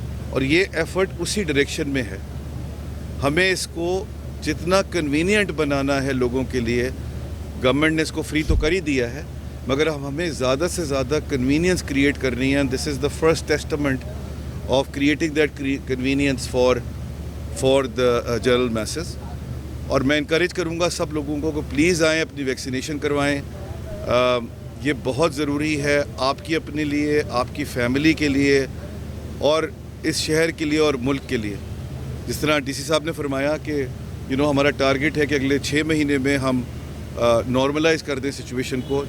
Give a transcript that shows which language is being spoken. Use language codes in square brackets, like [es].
[ur] اور یہ ایفرٹ اسی ڈائریکشن میں ہے. ہمیں اس کو جتنا کنوینئنٹ بنانا ہے لوگوں کے لیے, گورنمنٹ نے اس کو فری تو کر ہی دیا ہے, مگر ہمیں زیادہ سے زیادہ کنوینئنس کریٹ کرنی ہے. [en] This is the first testament of creating that convenience for the general masses. [ur] اور میں انکریج کروں گا سب لوگوں کو پلیز آئیں, اپنی ویکسینیشن کروائیں. یہ بہت ضروری ہے آپ کی اپنے لیے, آپ کی فیملی کے لیے اور اس شہر کے لیے اور ملک کے لیے. جس طرح DC صاحب نے فرمایا کہ ہمارا ٹارگیٹ ہے کہ اگلے 6 مہینے میں ہم نارملائز کر دیں سچویشن کو.